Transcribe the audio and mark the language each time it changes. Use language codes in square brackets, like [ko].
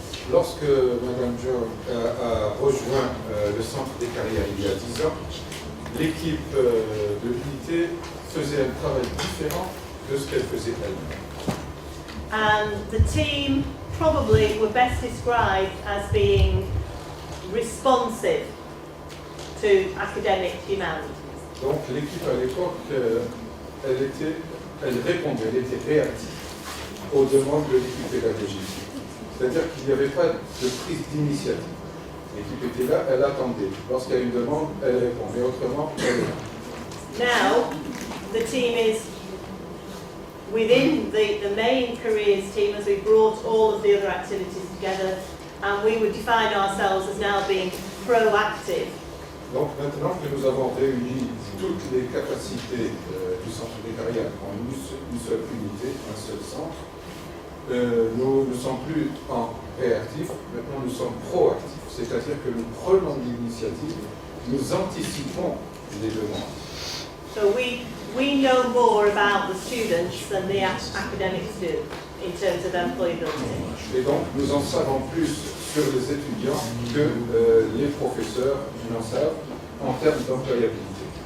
[fr] Lorsque Madame Jo a rejoint le centre des carrières il y a 10 ans, l'équipe de l'unité faisait un travail différent de ce qu'elle faisait elle-même. [en] And the team probably were best described as being responsive to academic demand. [fr] Donc l'équipe à l'époque, elle répondait, elle était réactive aux demandes de l'équipe pédagogique. C'est-à-dire qu'il n'y avait pas de prise d'initiative. L'équipe était là, elle attendait. Lorsqu'il y a une demande, elle répond. Mais autrement, elle est là. [en] Now, the team is within the main careers team as we brought all of the other activities together, and we would define ourselves as now being proactive. [fr] Donc maintenant que nous avons réuni toutes les capacités du centre des carrières en une seule unité, un seul centre, nous ne sommes plus en réactif, maintenant nous sommes proactifs, c'est-à-dire que nous prenons l'initiative, nous anticipons les demandes. [en] So we know more about the students than the academics do in terms of employability. [fr] Et donc nous en savons plus sur les étudiants que les professeurs n'en savent en termes d'employabilité.